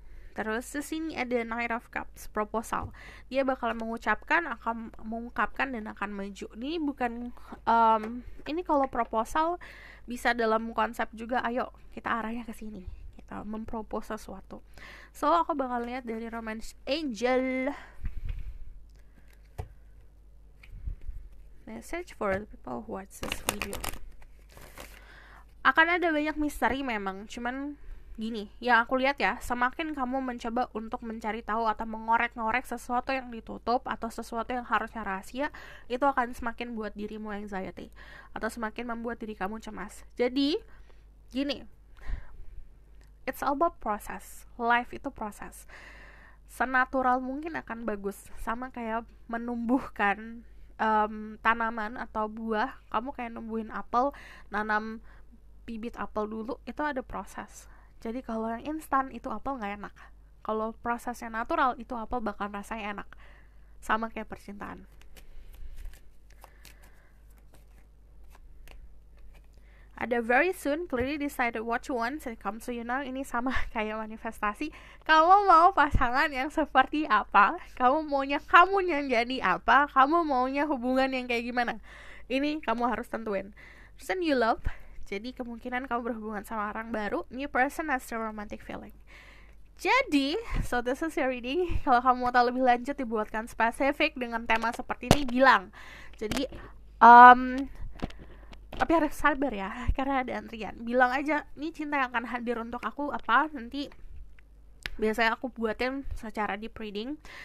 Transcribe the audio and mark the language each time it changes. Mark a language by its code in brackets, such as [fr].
[id] Terus di sini ada Knight of Cups, proposal. Dia bakal mengucapkan, akan mengungkapkan dan akan maju. Ini bukan ini kalau proposal bisa dalam konsep juga, ayo kita arahnya ke sini. kita mempropose sesuatu. So aku bakal lihat dari Romance Angel. [en] Message for the people who watch this video. [id] Akan ada banyak misteri memang, cuman gini, yang aku lihat ya, semakin kamu mencoba untuk mencari tahu atau mengorek-ngorek sesuatu yang ditutup atau sesuatu yang harusnya rahasia, itu akan semakin buat dirimu anxiety atau semakin membuat diri kamu cemas. Jadi gini, [en] it's all about [id] proses. Life itu proses. Senatural mungkin akan bagus, sama kayak menumbuhkan tanaman atau buah. Kamu kayak numbuhin apel, nanam bibit apel dulu, itu ada proses. Jadi kalau yang instan itu apel nggak enak. Kalau prosesnya natural itu apel bakal rasanya enak. Sama kayak percintaan. Ada [en] very soon, clearly decided what you want, so it comes to you now. [id] Ini sama kayak manifestasi. Kamu mau pasangan yang seperti apa? Kamu maunya kamu yang jadi apa? Kamu maunya hubungan yang kayak gimana? Ini kamu harus tentuin. [en] Person you love. [id] Jadi kemungkinan kamu berhubungan sama orang baru. [en] New person has a romantic feeling. [id] Jadi, [en] so this is your reading. [id] Kalau kamu mau tahu lebih lanjut, dibuatkan spesifik dengan tema seperti ini, bilang. Jadi, tapi harus sabar ya, karena ada antrian. Bilang aja, ini cinta yang akan hadir untuk aku apa, nanti biasanya aku buatin secara deep reading.